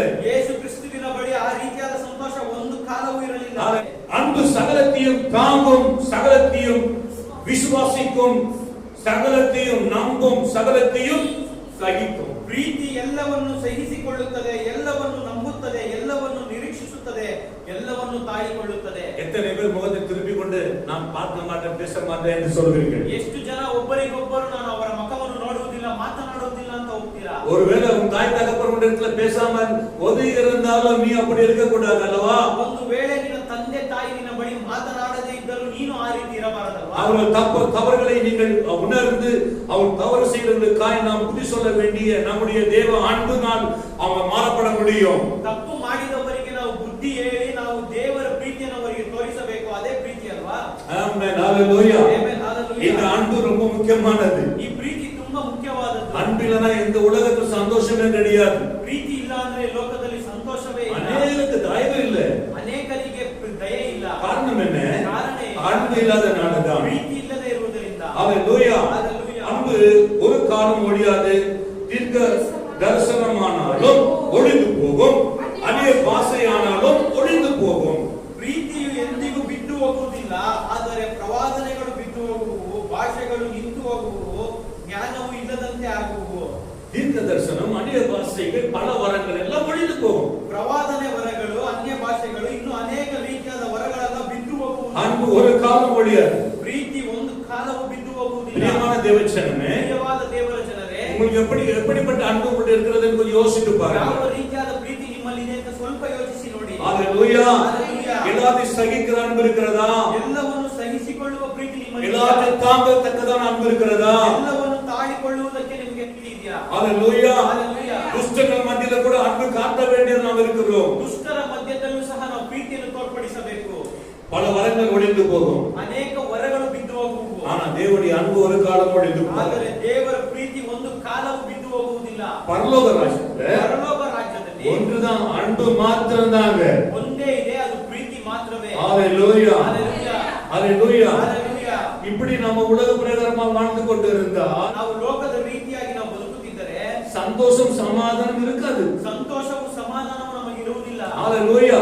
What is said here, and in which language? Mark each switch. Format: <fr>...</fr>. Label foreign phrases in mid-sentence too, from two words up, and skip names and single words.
<kn>ಯೇಸು ಕ್ರಿಸ್ತುವಿನ ಬಳಿ ಆ ರೀತಿಯಾದ ಸಂತೋಷ ಒಂದು ಕಾಲವೂ ಇರಲಿಲ್ಲ.</kn> <ta>அன்பு சகலத்தையும் தாங்கும், சகலத்தையும் விசுவாசிக்கும், சகலத்தையும் நம்பும், சகலத்தையும் சகிக்கும்.</ta> <kn>ಪ್ರೀತಿ ಎಲ್ಲವನ್ನು ಸಹಿಸಿಕೊಳ್ಳುತ್ತದೆ, ಎಲ್ಲವನ್ನು ನಂಬುತ್ತದೆ, ಎಲ್ಲವನ್ನು ನಿರೀಕ್ಷಿಸುತ್ತದೆ, ಎಲ್ಲವನ್ನು ತಾಳಿಕೊಳ್ಳುತ್ತದೆ.</kn> <ta>எத்தனை பேர் முகத்தை திருப்பிக் கொண்டு நான் பார்க்க மாட்டேன், பேச மாட்டேன் என்று சொல்கிறீர்கள்?</ta> <kn>ಎಷ್ಟು ಜನ ಒಬ್ಬರಿಗೊಬ್ಬರು ನಾನು ಅವರ ಮುಖವನ್ನು ನೋಡುವುದಿಲ್ಲ, ಮಾತನಾಡುವುದಿಲ್ಲ ಅಂತ ಹೋಗ್ತೀರಾ?</kn> <ta>ஒருவேளை உன் தாய் தகப்பன் இடத்துல பேசாமல் ஒதுங்கி இருந்தாலும் நீ அப்படி இருக்க கூடாது அல்லவா?</ta> <kn>ಒಂದು ವೇಳೆ ನಿನ್ನ ತಂದೆ ತಾಯಿ ನಿನ್ನ ಬಳಿ ಮಾತನಾಡದೇ ಇದ್ದರೂ ನೀನು ಆ ರೀತಿ ಇರಬಾರದಲ್ವಾ?</kn> <ta>அவர்கள் தவறுகளை நீங்கள் உணர்ந்து அவர் தவறு செய்தவர்களுக்காய் நாம் புத்தி சொல்ல வேண்டிய நம்முடைய தேவ அன்புனால் அவங்க மாறப்பட முடியும்.</ta> <kn>ತಪ್ಪು ಮಾಡಿದವರಿಗೆ ನಾವು ಬುದ್ಧಿ ಹೇಳಿ ನಾವು ದೇವರ ಪ್ರೀತಿಯನ್ನು ಅವರಿಗೆ ತೋರಿಸಬೇಕು. ಅದೇ ಪ್ರೀತಿ ಅಲ್ವಾ?</kn> <ta>ஆமென், ஹalleluya.</ta> <kn>ಆಮೆನ್, ಹalleluya.</kn> <ta>இந்த அன்பு ரொம்ப முக்கியமானது.</ta> <kn>ಈ ಪ್ರೀತಿ ತುಂಬಾ ಮುಖ್ಯವಾದದ್ದು.</kn> <ta>அன்பில்னா இந்த உலகத்துல சந்தோஷமே கிடையாது.</ta> <kn>ಪ್ರೀತಿ ಇಲ್ಲ ಅಂದ್ರೆ ಲೋಕದಲ್ಲಿ ಸಂತೋಷವೇ ಇಲ್ಲ.</kn> <ta>அநேகருக்கு தயவு இல்லை.</ta> <kn>ಅನೇಕರಿಗೆ ದಯೆ ಇಲ್ಲ.</kn> <ta>காரணம் என்ன?</ta> <kn>ಕಾರಣ</kn> <ta>அன்பு இல்லாதனாலதான்.</ta> <kn>ಪ್ರೀತಿ ಇಲ್ಲದೆ ಇರುವುದರಿಂದ.</kn> <ta>ஹalleluya. ஹalleluya. அன்பு ஒரு காலம் ஒழியாது. தீர்க்க தரிசனமானாலும் ஒளிந்து போகும், அந்நிய பாஷையானாலும் ஒளிந்து போகும்.</ta> <kn>ಪ್ರೀತಿಯು ಎಂದಿಗೂ ಬಿಟ್ಟು ಹೋಗುವುದಿಲ್ಲ. ಆದರೆ ಪ್ರವಾದನೆಗಳು ಬಿಟ್ಟು ಹೋಗುವು, ಭಾಷೆಗಳು ನಿಂತು ಹೋಗುವು, ಜ್ಞಾನವು ಇಲ್ಲದಂತೆ ಆಗುವು.</kn> <ta>தீர்க்க தரிசனம், அந்நிய பாஷைகள், பல வரங்கள் எல்லாம் ஒளிந்து போகும்.</ta> <kn>ಪ್ರವಾದನೆ ವರಗಳು, ಅನ್ಯ ಭಾಷೆಗಳು, ಇನ್ನು ಅನೇಕ ರೀತಿಯಾದ ವರಗಳೆಲ್ಲ ಬಿಟ್ಟು ಹೋಗುವುದು.</kn> <ta>அன்பு ஒரு காலம் ஒழியாது.</ta> <kn>ಪ್ರೀತಿ ಒಂದು ಕಾಲವು ಬಿಟ್ಟು ಹೋಗುವುದಿಲ್ಲ.</kn> <ta>பிரியமான தேவச்சனமே,</ta> <kn>ಪ್ರಿಯವಾದ ದೇವರ ಜನರೇ,</kn> <ta>உங்களுக்கு எப்படிப்பட்ட அன்பு உங்கள்ட்ட இருக்கிறதுன்னு கொஞ்சம் யோசித்து பாருங்க.</ta> <kn>ಯಾವ ರೀತಿಯಾದ ಪ್ರೀತಿ ನಿಮ್ಮಲ್ಲಿ ಇದೆ ಅಂತ ಸ್ವಲ್ಪ ಯೋಚಿಸಿ ನೋಡಿ.</kn> <ta>ஹalleluya. ஹalleluya. எல்லாத்தையும் சகிக்கிற அன்பு இருக்கிறதா?</ta> <kn>ಎಲ್ಲವನ್ನು ಸಹಿಸಿಕೊಳ್ಳುವ ಪ್ರೀತಿ ನಿಮ್ಮಲ್ಲಿ ಇದೆಯಾ?</kn> <ta>எல்லாத்தையும் தாங்கத்தக்கதான அன்பு இருக்கிறதா?</ta> <kn>ಎಲ್ಲವನ್ನು ತಾಳಿಕೊಳ್ಳುವುದಕ್ಕೆ ನಿಮಗೆ ಪ್ರೀತಿ ಇದೆಯಾ?</kn> <ta>ஹalleluya</ta> <kn>Hallelujah.</kn> <ta>துஷ்டர்கள் மத்தியில கூட அன்பு காட்ட வேண்டியது நாம் இருக்கிறோம்.</ta> <kn>ದುಷ್ಟರ ಮಧ್ಯದಲ್ಲೂ ಸಹ ನಾವು ಪ್ರೀತಿಯನ್ನು ತೋರ್ಪಡಿಸಬೇಕು.</kn> <ta>பல வரங்கள் ஒழிந்து போகும்.</ta> <kn>ಅನೇಕ ವರಗಳು ಬಿದ್ದು ಹೋಗುವು.</kn> <ta>ஆனா தேவனுடைய அன்பு ஒரு காலம் ஒழிந்து</ta> <kn>ಆದರೆ</kn> <ta>போகும்.</ta> <kn>ದೇವರ ಪ್ರೀತಿ ಒಂದು ಕಾಲವೂ ಬಿದ್ದು ಹೋಗುವುದಿಲ್ಲ.</kn> <ta>பரலோக ராஜ்யத்துல</ta> <kn>ಪರಲೋಕ ರಾಜ್ಯದಲ್ಲಿ</kn> <ta>ஒன்றுதான் அன்பு மாத்திரம்தாங்க.</ta> <kn>ಒಂದೇ ಇದೆ, ಅದು ಪ್ರೀತಿ ಮಾತ್ರವೇ.</kn> <ta>ஹalleluya</ta> <kn>Hallelujah.</kn> <ta>ஹalleluya</ta> <kn>Hallelujah.</kn> <ta>இப்படி நம்ம உலக பிரகாரமா வாழ்ந்து கொண்டு இருந்தா</ta> <kn>ನಾವು ಲೋಕದ ರೀತಿಯಾಗಿ ನಾವು ಬದುಕುತ್ತಿದ್ದರೆ</kn> <ta>சந்தோஷம் சமாதானம் இருக்காது.</ta> <kn>ಸಂತೋಷವು ಸಮಾಧಾನವು ನಮಗೆ ಇರುವುದಿಲ್ಲ.</kn> <ta>ஹalleluya</ta>